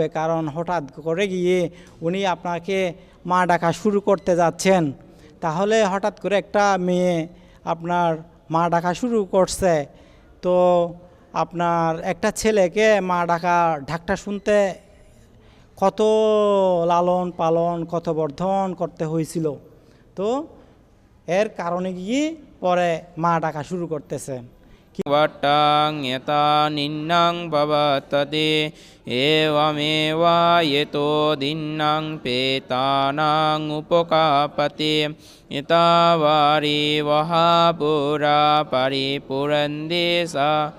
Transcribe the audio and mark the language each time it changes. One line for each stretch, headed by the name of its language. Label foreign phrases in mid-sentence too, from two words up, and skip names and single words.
Bangla: কারণ হঠাৎ করে গিয়ে উনি আপনাকে মা ডাকা শুরু করতে যাচ্ছেন, তাহলে হঠাৎ করে একটা মেয়ে আপনার মা ডাকা শুরু করছে, তো আপনার একটা ছেলেকে মা ডাকটা শুনতে কত লালন পালন, কত বর্ধন করতে হয়েছিল। তো এর কারণে গিয়ে পরে মা ডাকা শুরু করতেছে।
Pali: वट्टां यता निन्नां भवतते एवमेवा यतो दिन्नां पेतानां उपकापते यता वारी वहापुरा परिपुरन्ते सा